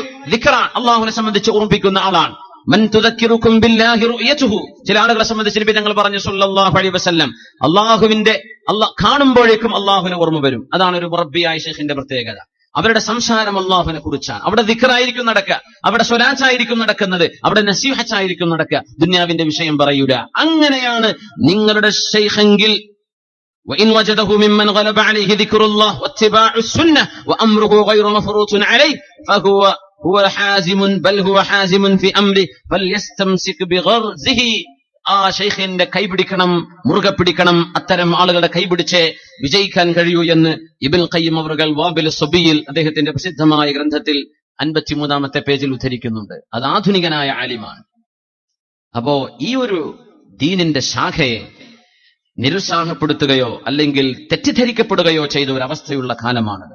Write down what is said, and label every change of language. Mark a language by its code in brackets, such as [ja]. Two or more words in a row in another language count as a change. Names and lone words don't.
[ml] ദിക്റാണ് അള്ളാഹുവിനെ സംബന്ധിച്ച് ഓർമ്മിപ്പിക്കുന്ന ആളാണ്. [ar] من تذكركم بالله رؤيته, [ml] ചില ആളുകളെ സംബന്ധിച്ച് നബി തങ്ങൾ പറഞ്ഞു [ar] صلى الله عليه وسلم, [ml] അള്ളാഹുവിന്റെ കാണുമ്പോഴേക്കും അള്ളാഹുവിനെ ഓർമ്മ വരും. അതാണ് ഒരു മുറബ്ബിയായ ശൈഖിന്റെ പ്രത്യേകത. അവരുടെ സംസാരം അള്ളാഹുവിനെ കുറിച്ചാണ്. അവിടെ ദിക്റായിരിക്കും നടക്കുക, അവിടെ സ്വലാത്തായിരിക്കും നടക്കുന്നത്, അവിടെ നസീഹത്തായിരിക്കും നടക്കുക. ദുനിയാവിന്റെ വിഷയം പറയൂല. അങ്ങനെയാണ് നിങ്ങളുടെ ശൈഖെങ്കിൽ [ar] وإن وجده ممن غلب عليه ذكر الله واتباع السنة وأمره غير مفروط عليه فهو حازم بل هو حازم في أمره فليستمسك بغرزه. [ml] ആ ശൈഖിന്റെ കൈപിടിക്കണം, മുറുകെ പിടിക്കണം. അത്തരം ആളുകളുടെ കൈപിടിച്ച് വിജയിക്കാൻ കഴിയൂ എന്ന് ഇബ്നുൽ ഖയ്യിം അവറുകൾ വാബിലുസ് സ്വബിയിൽ അദ്ദേഹത്തിന്റെ പ്രസിദ്ധമായ ഗ്രന്ഥത്തിൽ 53-ാമത്തെ പേജിൽ ഉദ്ധരിക്കുന്നുണ്ട്. അത് ആധുനികനായ ആലിമാണ്. അപ്പോ ഈ ഒരു ദീനിന്റെ ശാഖയെ നിരുത്സാഹപ്പെടുത്തുകയോ അല്ലെങ്കിൽ തെറ്റിദ്ധരിക്കപ്പെടുകയോ ചെയ്ത ഒരു അവസ്ഥയുള്ള കാലമാണത്.